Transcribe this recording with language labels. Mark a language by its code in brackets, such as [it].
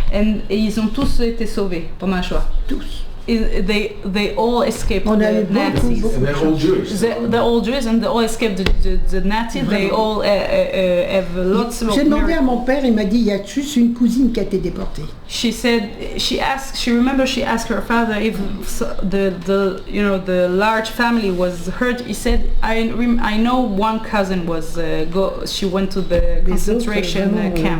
[fr] Et ils ont tous été sauvés pendant le choix. Tous. [en] They all escaped the Nazis. And they're all Jewish. They're all Jews and they all escaped the Nazis. They all have lots of. [fr] J'ai demandé à mon père, il m'a dit il y a juste une cousine qui a été déportée. [en] She remembered she asked her father if the large family was hurt. He said I know one cousin was she went to the concentration camp.